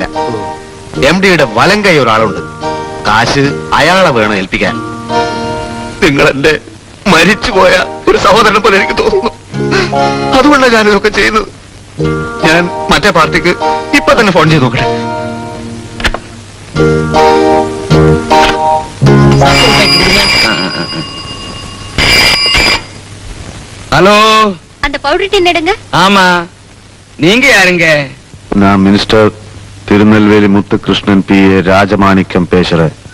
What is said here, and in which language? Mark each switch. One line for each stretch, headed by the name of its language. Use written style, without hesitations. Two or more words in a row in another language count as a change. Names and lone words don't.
Malayalam: MD-യുടെ വലം കൈ ഒരാളുണ്ട്. കാശ് അയാളെ വേണം ഏൽപ്പിക്കാൻ. നിങ്ങൾ എന്റെ മരിച്ചുപോയ ഒരു സഹോദരനെ പോലെ എനിക്ക് തോന്നുന്നു. അതുകൊണ്ടാണ് ഞാനിതൊക്കെ ചെയ്യുന്നത്. ഞാൻ മറ്റേ പാർട്ടിക്ക് ഇപ്പൊ തന്നെ ഫോൺ ചെയ്ത് നോക്കട്ടെ.
Tamil: ஹலோ, அந்த பவுடர் டின் எடுங்க. ஆமா, நீங்க யாருங்க? நான் மினிஸ்டர் திருநெல்வேலி முத்துகிருஷ்ணன் PA ராஜமாணிக்கம் பேசுறேன்.